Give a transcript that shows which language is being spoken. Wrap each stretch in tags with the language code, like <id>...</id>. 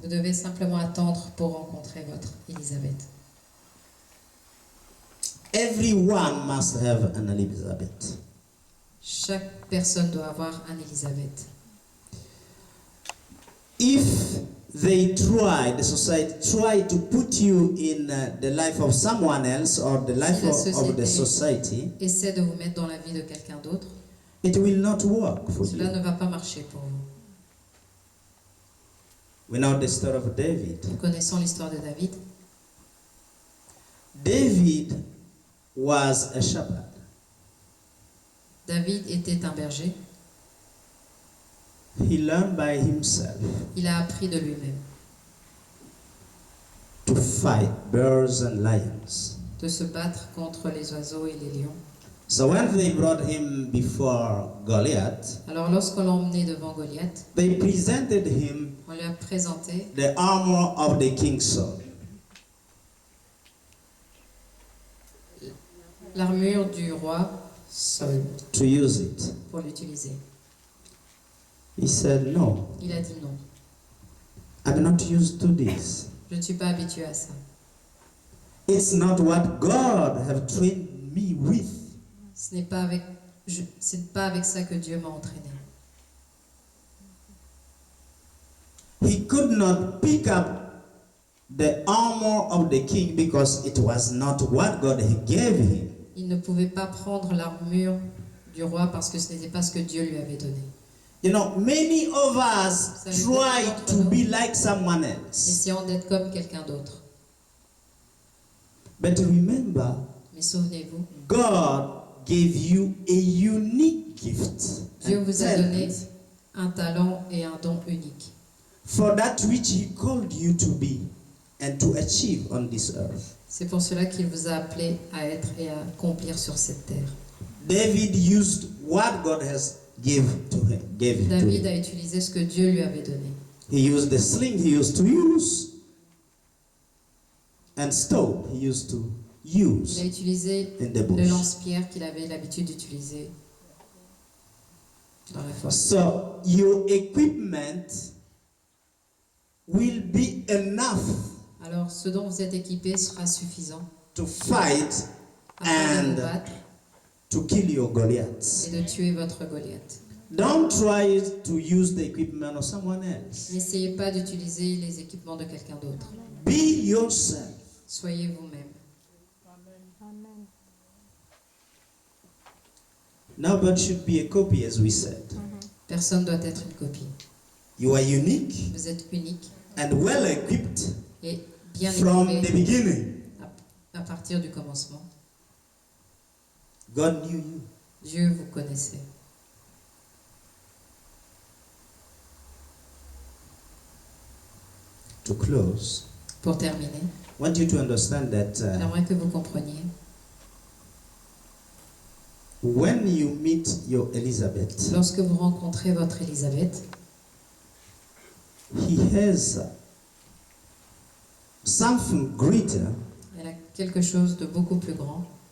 <fr>Vous devez simplement attendre pour rencontrer votre Élisabeth.</fr> <en>Everyone must have an Elizabeth.</en> <fr>Chaque personne doit avoir un Élisabeth.</fr> <en>If they try, the society try to put you in the life of someone else or the life of the society,</en> <fr>essaie de vous mettre dans la vie de quelqu'un d'autre,</fr> <en>it will not work for</en> <fr>cela</fr> <en>you.</en> <fr>ne va pas marcher pour vous.</fr> <en>We know the story of David.</en> <fr>Nous connaissons l'histoire de David.</fr> <en>David was a shepherd.</en> <fr>David était un berger.</fr> <en>He learned by himself</en> <fr>Il a appris de lui-même</fr> <en>to fight bears and lions.</en> <fr>de se battre contre les oiseaux et les lions.</fr> <en>So when they brought him before Goliath,</en> <fr>Alors lorsqu'on l'a emmené devant Goliath,</fr> <en>they presented him</en> <fr>on lui a présenté</fr> <en>the armor of the King Saul.</en> <fr>l'armure du roi Saul</fr> <en>To use it.</en> <fr>pour l'utiliser.</fr> <en>He said, no,</en> <fr>Il a dit non,</fr> <en>I'm not used to this.</en> <fr>je ne suis pas habitué à ça.</fr> <en>It's not what God have trained me with.</en> <fr>Ce n'est pas avec ça que Dieu m'a entraîné.</fr> <en>He could not pick up the armor of the king because it was not what God gave him.</en> <fr>Il ne pouvait pas prendre l'armure du roi parce que ce n'était pas ce que Dieu lui avait donné.</fr> <en>You know, many of us try to be like someone else.</en> <fr>Essayons d'être comme quelqu'un d'autre.</fr> <en>But remember,</en> <fr>Mais souvenez-vous,</fr> <en>God gave you a unique gift.</en> <fr>Dieu</fr> <en>and</en> <fr>vous a</fr> <en>talent</en> <fr>donné un talent et un don unique</fr> <en>for that which He called you to be and to achieve on this earth.</en> <fr>C'est pour cela qu'il vous a appelé à être et à accomplir sur cette terre.</fr> <en>David used what God has gave him.</en> <fr>David a utilisé ce que Dieu lui avait donné.</fr> <en>He used the sling he used to use, and stone he used to</en> <fr>Il a</fr> <en>use</en> <fr>utilisé</fr> <en>in the</en> <fr>le</fr> <en>bush.</en> <fr>lance-pierre qu'il avait l'habitude d'utiliser dans la forêt.</fr> <en>So your equipment will be enough</en> <fr>Alors, ce dont vous êtes équipé sera suffisant</fr> <en>to fight</en> <fr>afin de</fr> <en>and</en> <fr>vous battre</fr> <en>to kill your Goliaths.</en> <fr>et de tuer votre Goliath.</fr> <en>Don't try to use the equipment of someone else.</en> <fr>N'essayez pas d'utiliser les équipements de quelqu'un d'autre.</fr> <en>Be yourself.</en> <fr>Soyez vous-même.</fr> <en>Nobody should be a copy, as we said.</en> <fr>Personne doit être une copie.</fr> <en>You are unique</en> <fr>Vous êtes unique</fr> <en>and well equipped</en> <fr>et bien</fr> <en>from the</en> <fr>équipé</fr> <en>beginning.</en> <fr>à partir du commencement.</fr> <en>God knew you.</en> <fr>Dieu vous connaissait.</fr> <en>To close,</en> <fr>Pour terminer,</fr> <en>I want you to understand that</en> <fr>j'aimerais que vous compreniez,</fr> <en>when you meet your Elizabeth,</en> <fr>lorsque vous rencontrez votre Élisabeth,</fr> <en>he has something greater</en> <fr>elle a quelque chose de beaucoup plus grand,</fr>